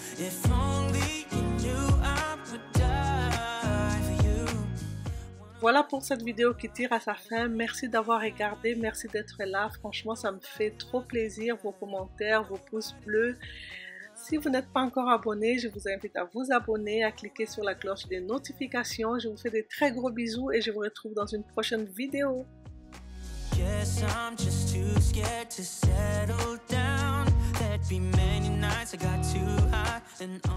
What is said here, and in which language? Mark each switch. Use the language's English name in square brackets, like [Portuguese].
[English] If only you knew I would die for you. [French] Voilà pour cette vidéo qui tire à sa fin. Merci d'avoir regardé, merci d'être là. Franchement, ça me fait trop plaisir, vos commentaires, vos pouces bleus. Si vous n'êtes pas encore abonné, je vous invite à vous abonner, à cliquer sur la cloche des notifications. Je vous fais des très gros bisous et je vous retrouve dans une prochaine vidéo. [English] Guess I'm just too scared to settle down. There'd be many nights I got too high and